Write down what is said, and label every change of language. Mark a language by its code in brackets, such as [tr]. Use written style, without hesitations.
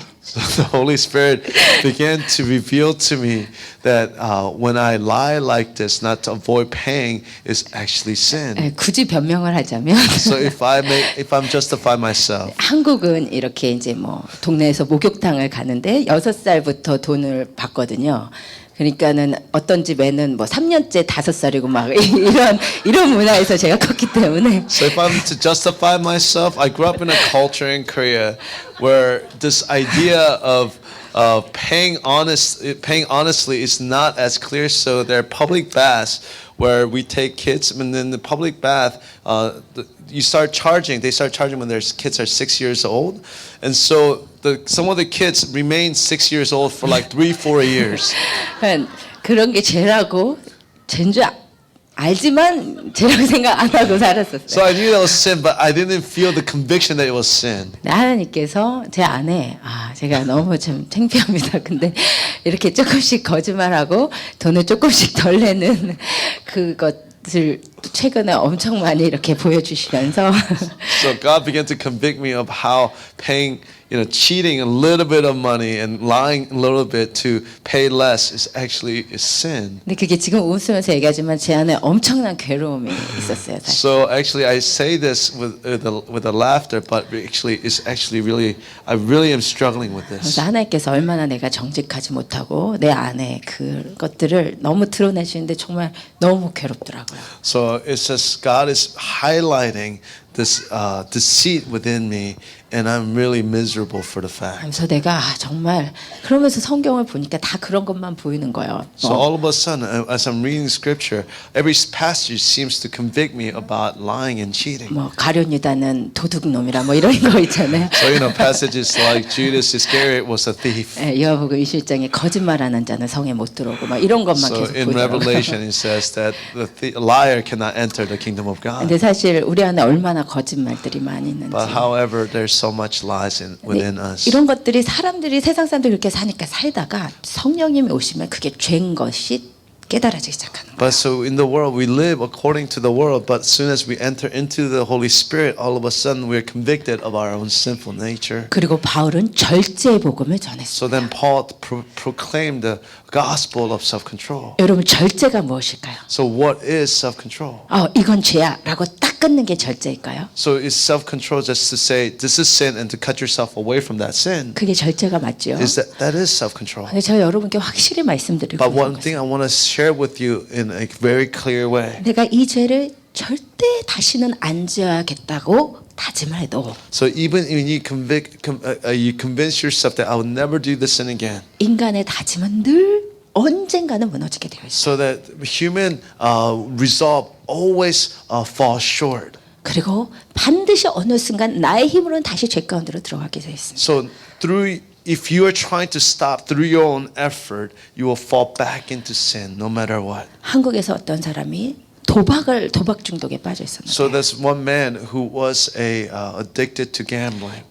[en] So the Holy Spirit began to reveal to me that when I lie like this, not to avoid paying, is actually sin. [ko] 굳이 변명을 하자면 [en] So if I'm justifying myself, [ko] 한국은 이렇게 이제 뭐 동네에서 목욕탕을 가는데 6살부터 돈을 받거든요. 그러니까는 어떤 집에는 뭐 3년째 5살이고 막 이런 문화에서 제가 컸기 때문에 [en] so if I'm to justify myself, I grew up in a culture in Korea where this idea of paying honestly is not as clear. So there are public baths where we take kids, and then the public bath, they start charging when their kids are 6 years old, and so some of the kids remain 6 years old for like 3-4 years. [ko] 그런 게 죄라고 죄인 줄 알지만 죄라고 생각 안 하고 살았었어요. [en] So I knew that was sin, but I didn't feel the conviction that it was sin. [ko] 하나님께서 제 안에 제가 너무 좀 창피합니다. 근데 이렇게 조금씩 거짓말하고 돈을 조금씩 덜 내는 그것을 최근에 엄청 많이 이렇게 보여주시면서 [en] So God began to convict me of how paying, cheating a little bit of money and lying a little bit to pay less is actually a sin. [ko] 근데 그게 지금 웃으면서 얘기하지만 제 안에 엄청난 괴로움이 있었어요. 사실. [en] So actually, I say this with a laughter, but actually, I really am struggling with this. [ko] 그래서 하나님께서 얼마나 내가 정직하지 못하고 내 안에 그것들을 너무 드러내시는데 정말 너무 괴롭더라고요. [en] So it says God is highlighting this deceit within me, and I'm really miserable for the fact. [ko] 그래서 내가 정말 그러면서 성경을 보니까 다 그런 것만 보이는 거예요. [en] So all of a sudden, as I'm reading Scripture, every passage seems to convict me about lying and cheating. [ko] 뭐 가룟유다는 도둑놈이라 뭐 이런 거 있잖아요. [en] So passages like Judas Iscariot was a thief. [ko] 요한복음 21장에 거짓말하는 자는 성에 못 들어오고 막 이런 것만 [en] So [ko] 계속 [en] in [ko] 보더라고요. [en] Revelation, it says that the liar cannot enter the kingdom of God. [ko] 근데 사실 우리 안에 얼마나 거짓말들이 많이 있는지. [en] But however, there's so much lies within us. [ko] 이런 것들이 사람들이 세상 사람들이 이렇게 사니까 살다가 성령님이 오시면 그게 죄인 것이 깨달아지기 시작하는 거예요. [en] But so in the world, we live according to the world, but as soon as we enter into the Holy Spirit, all of a sudden we're convicted of our own sinful nature. [ko] 그리고 바울은 절제의 복음을 전했어요. [en] So then Paul proclaimed the gospel of self-control. [ko] 여러분 절제가 무엇일까요? [en] So what is self-control? [ko] 이건 죄야라고 딱 끊는 게 절제일까요? [en] So is self-control just to say this is sin and to cut yourself away from that sin? [ko] 그게 절제가 맞죠. [en] That is self-control. [ko] 근데 제가 여러분께 확실히 말씀드리고 [en] But one [ko] 있는 [en] thing I want to share with you in a very clear way. [ko] 내가 이 죄를 절대 다시는 안 지어야겠다고 다짐을 해도 [en] So even when you you convince yourself that I will never do this sin again. [ko] 인간의 다짐은 늘 언젠가는 무너지게 되어 있어요. [en] So that human resolve always falls short. [ko] 그리고 반드시 어느 순간 나의 힘으로는 다시 죄 가운데로 들어가게 되어 있습니다. [en] So if you are trying to stop through your own effort, you will fall back into sin no matter what. [ko] 한국에서 어떤 사람이 도박 중독에 빠져 있었는데 [en] So there's one man who was addicted to gambling.